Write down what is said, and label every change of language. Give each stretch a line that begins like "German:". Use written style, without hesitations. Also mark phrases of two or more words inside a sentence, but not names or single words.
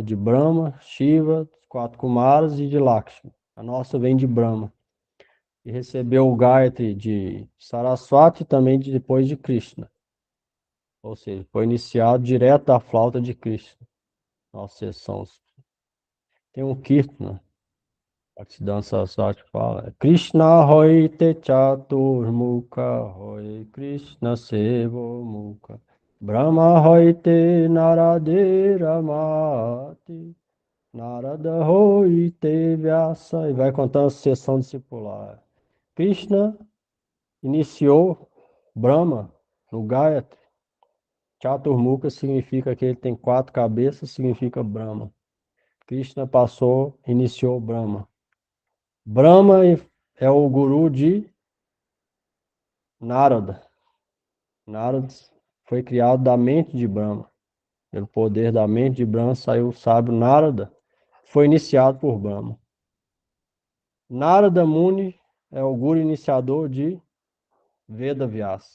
Portuguese: De Brahma, Shiva, 4 Kumaras e de Lakshmi. A nossa vem de Brahma. E recebeu o Gayatri de Saraswati e também depois de Krishna. Ou seja, foi iniciado direto da flauta de Krishna. Nossa sessão. Tem um Kirtana. Bhaktisiddhanta Saraswati fala:
Bangla: কৃষ্ণ হয় তে চতুর্মুখ হয় কৃষ্ণ সেবো মুখ ব্রহ্মা হয় তে নারদের মতি নারদ হয় তে ব্যাস.
Portuguese: E vai contando a sucessão discipular. Krishna iniciou Brahma no Gayatri. Chaturmukha significa que ele tem 4 cabeças, significa Brahma. Krishna iniciou Brahma. Brahma é o guru de Narada. Narada foi criado da mente de Brahma. Pelo poder da mente de Brahma saiu o sábio Narada. Foi iniciado por Brahma. Narada Muni é o guru iniciador de Veda Vyasa.